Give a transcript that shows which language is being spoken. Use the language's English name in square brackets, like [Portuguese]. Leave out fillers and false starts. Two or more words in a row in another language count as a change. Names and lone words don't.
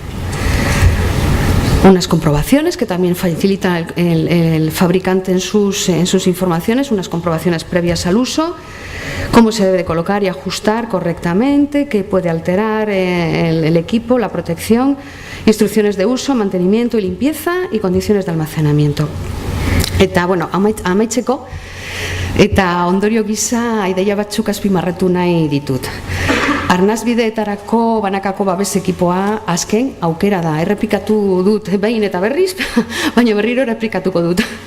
[Spanish] Unas comprobaciones que también facilita el fabricante en sus informaciones, unas comprobaciones previas al uso, cómo se debe colocar y ajustar correctamente, qué puede alterar el equipo, la protección, instrucciones de uso, mantenimiento y limpieza y condiciones de almacenamiento. [Basque] Eta, bueno, amaitzeko, eta ondorio gisa ideia batzuk azpimarratu nahi ditut. Arnasbideetarako banakako babes ekipoa azken aukera da. Errepikatu dut behin eta berriz, baina berriro errepikatuko dut.